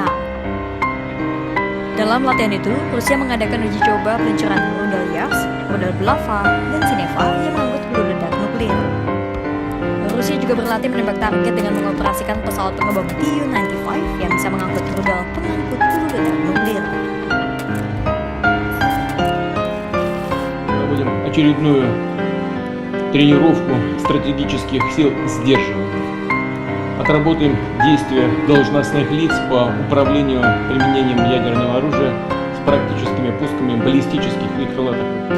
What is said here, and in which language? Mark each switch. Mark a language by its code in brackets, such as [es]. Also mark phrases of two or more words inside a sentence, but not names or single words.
[id] Dalam latihan itu, Rusia mengadakan uji coba peluncuran rudal Yars, rudal Bulava, dan Sineva yang mengangkut peluru ledak nuklir. Rusia juga berlatih menembak target dengan mengoperasikan pesawat pengebom Tu-95 yang bisa mengangkut rudal pengangkut peluru ledak nuklir. [ru] Проводим очередную тренировку стратегических сил сдерживания. Отработаем действия должностных лиц по управлению применением ядерного оружия с практическими пусками баллистических и крылатых ракет.